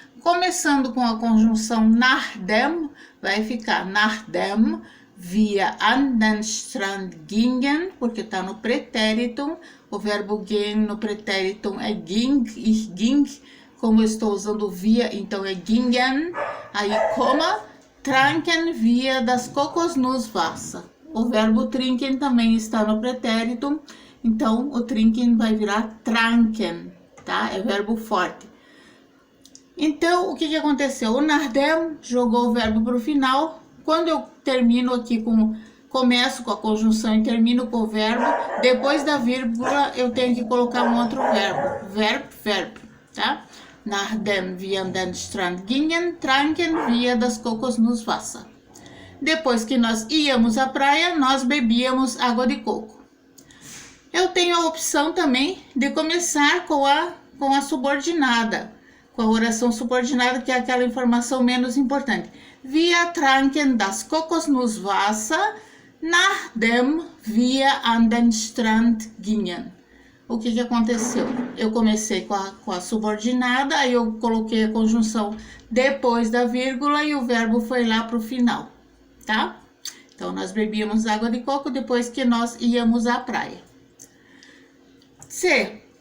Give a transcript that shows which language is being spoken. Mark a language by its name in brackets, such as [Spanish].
[Portuguese] Começando com a conjunção [German] nach dem, vai ficar nach dem wir an den Strand gingen, [Portuguese] porque está no pretérito. O verbo gehen no pretérito é ging, ich ging. Como eu estou usando via, então é gingen. Aí, coma, [German] tranken wir das Kokosnusswasser. [Portuguese] O verbo trinken também está no pretérito, então o trinken vai virar tranken, tá? É verbo forte. Então, o que aconteceu? O nach dem jogou o verbo para o final. Quando eu termino aqui começo com a conjunção e termino com o verbo, depois da vírgula eu tenho que colocar um outro verbo. Verb, tá? [German] Nachdem wir an den Strand gingen, tranken wir das Kokosnusswasser. [Portuguese] Depois que nós íamos à praia, nós bebíamos água de coco. Eu tenho a opção também de começar com a subordinada, com a oração subordinada, que é aquela informação menos importante. [German] Wir tranken das Kokosnusswasser, nachdem wir an den Strand gingen. [Portuguese] O que aconteceu? Eu comecei com a subordinada, aí eu coloquei a conjunção depois da vírgula e o verbo foi lá para o final, tá? Então, nós bebíamos água de coco depois que nós íamos à praia. C.